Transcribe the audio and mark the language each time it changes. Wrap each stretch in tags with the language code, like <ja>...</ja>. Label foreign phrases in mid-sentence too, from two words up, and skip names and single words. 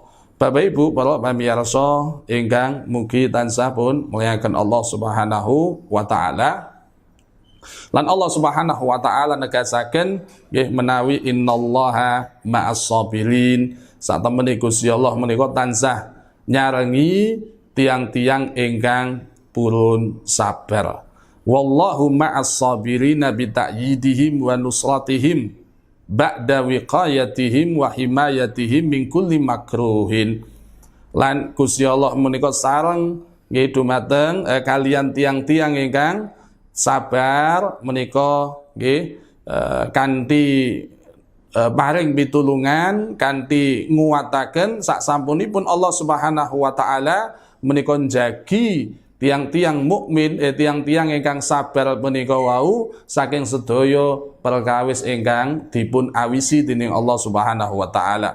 <jv>Bapak Ibu para pamirsa ingkang mugi tansah pun muliaken</jv> <ar>الله سبحانه وتعالى.</ar> <jv>Lan</jv> <ar>الله سبحانه وتعالى</ar> <jv>negasaken nggih menawi</jv> <ar>إن الله مع الصابرين.</ar> <jv>Satemene Gusti Allah menika tansah nyarengi tiang-tiang ingkang purun sabar.</jv> <ar>والله مع الصابرين بتأييدهم ونصرتهم بعد وقايتهم وحمايتهم من كل مكروه.</ar> <jv>Lan Gusti Allah menika sareng nggih dumateng kalian tiang-tiang ingkang sabar menika nggih kanthi paring pitulungan, kanthi nguwataken sak sampunipun</jv> <ar>الله سبحانه وتعالى</ar> <jv>menika njagi tiang-tiang mukmin, tiang-tiang ingkang sabar menika wau saking sedaya perkawis ingkang dipun awisi dening</jv> <ar>الله سبحانه وتعالى.</ar>